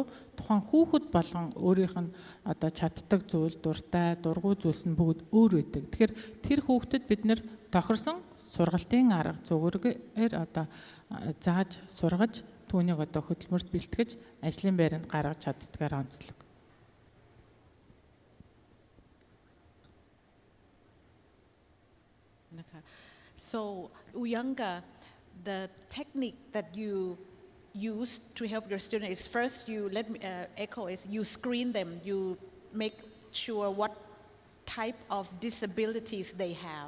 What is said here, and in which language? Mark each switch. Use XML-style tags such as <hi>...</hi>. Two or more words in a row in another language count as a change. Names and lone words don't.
<mn>Тухайн хүүхэд болгон өөрийнх нь одоо чаддаг зүйл, дуртай, дургүй зүйлс нь бүгд өөр байдаг. Тэгэхээр тэр хүүхдэд бид нэр тохирсон сургалтын арга зүгээр одоо зааж сургаж түүнийг одоо хөдөлмөрт бэлтгэж ажлын байранд гаргаж чаддгаар онцлог.</mn> <en>So Uyanga, the technique that you use to help your students is first you let me echo is you screen them, you make sure what type of disabilities they have.</en>